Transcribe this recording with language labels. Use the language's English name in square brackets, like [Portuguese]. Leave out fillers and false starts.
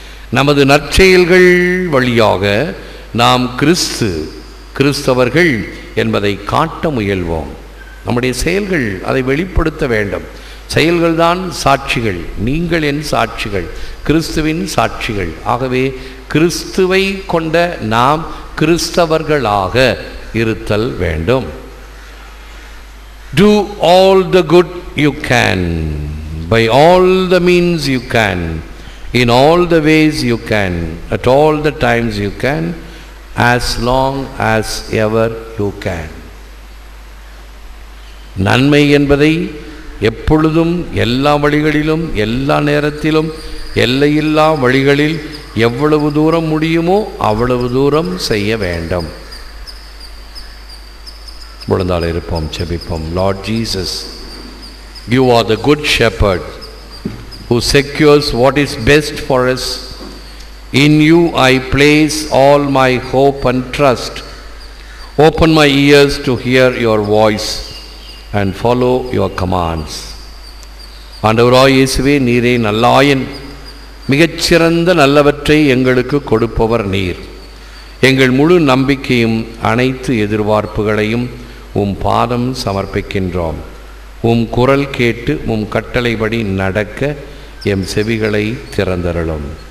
[Tamil] நமது நற்செயல்கள் வழியாக நாம் கிறிஸ்தவர்கள் என்பதை காட்ட முயல்வோம். நம்முடைய செயல்கள் அதை வெளிப்படுத்த வேண்டும். செயல்கள்தான் சாட்சிகள். நீங்கள் என் சாட்சிகள், கிறிஸ்துவின் சாட்சிகள். ஆகவே கிறிஸ்துவை கொண்ட நாம் கிறிஸ்தவர்களாக இருத்தல் வேண்டும். [English] Do all the good you can, by all the means you can, in all the ways you can, at all the times you can, as long as ever you can. [Tamil] நன்மை என்பதை எப்பொழுதும் எல்லா வழிகளிலும் எல்லா நேரத்திலும் எல்லையில்லா வழிகளில் எவ்வளவு தூரம் முடியுமோ அவ்வளவு தூரம் செய்ய வேண்டும். விழுந்தால் இருப்போம், செபிப்போம். Lord Jesus, [English] you are the good shepherd who secures what is best for us. In you I place all my hope and trust. Open my ears to hear your voice and follow your commands. [Tamil] ஆண்டவராய் இயேசுவே, நீரே நல்லாயன். மிகச்சிறந்த நல்லவற்றை எங்களுக்கு கொடுப்பவர் நீர். எங்கள் முழு நம்பிக்கையும் அனைத்து எதிர்பார்ப்புகளையும் உம் பாதம் சமர்ப்பிக்கின்றோம். உம் குரல் கேட்டு உம் கட்டளைப்படி நடக்க எம் செவிகளை திறந்தருளும்.